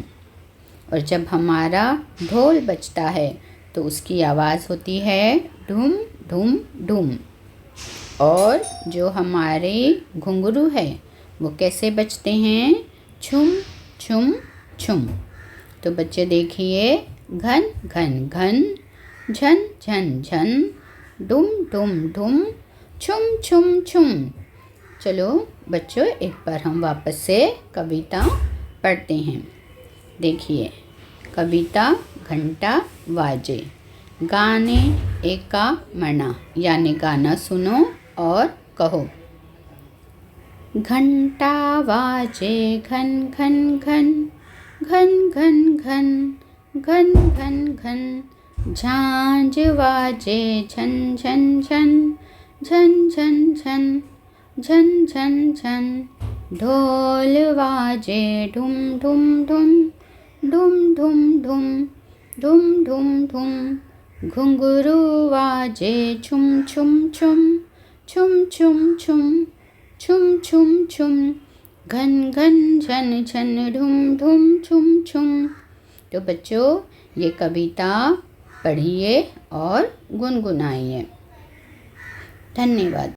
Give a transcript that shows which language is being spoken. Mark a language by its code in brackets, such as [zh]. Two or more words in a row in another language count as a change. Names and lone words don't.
[hi] और जब हमारा ढोल बजता है तो उसकी आवाज़ होती है ढुम ढुम ढुम। और जो हमारे घुंघरू है वो कैसे बजते हैं? छुम छुम छुम। तो बच्चे देखिए, घन घन घन, झन झन झन, डुम डुम डुम, छुम छुम छुम। चलो बच्चों, एक बार हम वापस से कविता पढ़ते हैं। देखिए, कविता [mr] घंटा वाजे। गाने एका मना, [hi] यानी गाना सुनो और कहो। [mr] घंटा वाजे घन घन घन घन घन घन घन घन घन झांझ वाजे झन झन झन झन झन झन झन झन झन ढोल वाजे ढुम ढुम ढुम ढुम ढुम ढुम ढुम ढुम ढुम घुंघरू वाजे छुम छुम छुम छुम छुम छुम छुम छुम छुम घन घन झन झन ढुम ढुम छुम छुम। [hi] तो बच्चों, ये कविता पढ़िए और गुनगुनाइए। धन्यवाद।